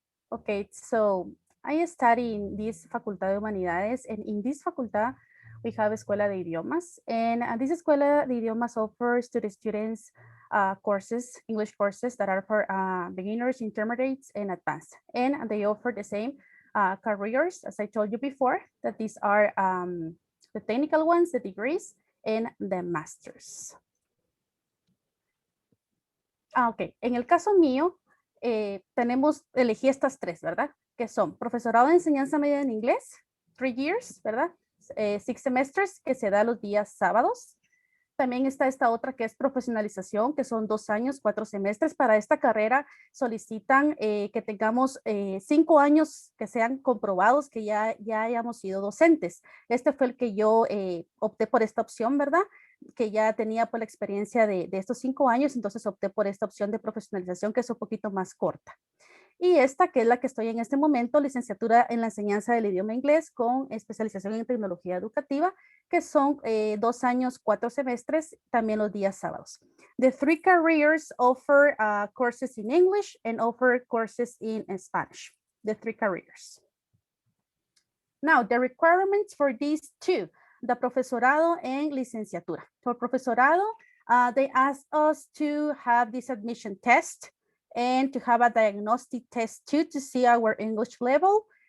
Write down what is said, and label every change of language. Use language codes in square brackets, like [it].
[en] Okay, so I study in this Facultad de Humanidades, and in this facultad, we have Escuela de Idiomas, and this Escuela de Idiomas offers to the students courses, English courses that are for beginners, intermediates, and advanced. And they offer the same careers, as I told you before, that these are the technical ones, the degrees, and the masters. [es] Ok, en el caso mío, elegí estas 3, ¿verdad? Que son profesorado de enseñanza media en inglés, [en] 3 years, [es] ¿verdad? [en] 6 semesters, [es] que se da los días sábados. También está esta otra que es profesionalización, que son 2 años, 4 semestres. Para esta carrera solicitan que tengamos 5 años que sean comprobados que ya hayamos sido docentes. Este fue el que yo opté por esta opción, ¿verdad? que ya tenía por la experiencia de estos 5 años, entonces opté por esta opción de profesionalización que es un poquito más corta. Y esta, que es la que estoy en este momento, licenciatura en la enseñanza del idioma inglés con especialización en tecnología educativa, que son 2 años, 4 semestres, también los días sábados. [en] The 3 careers offer courses in English and offer courses in Spanish. The 3 careers. Now, the requirements for these 2, the profesorado and licenciatura. For profesorado, they asked us to have this admission test and to have a diagnostic test too to see our English level.